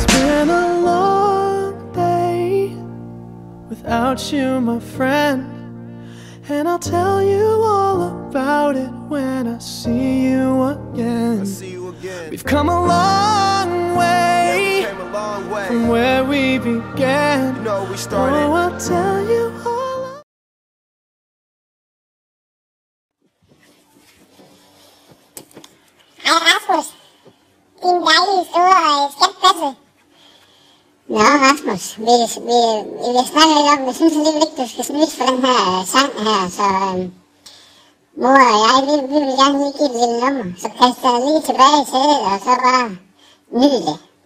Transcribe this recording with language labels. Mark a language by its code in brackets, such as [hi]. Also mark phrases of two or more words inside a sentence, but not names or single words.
[en] It's been a long day without you, my friend, and I'll tell you all about it when I see you again. We've come a long way from where we began. You know we started. Oh, I'll tell you all. [da] Hej Rasmus, din dejlige store skatbasse. Nå Rasmus, vi snakker lidt om, vi synes alligevel ikke, du skal snydes for den her sang her, så mor og jeg, vi vil gerne lige give et lille nummer, så kaster jeg lige tilbage i sædet, og så bare nyd det.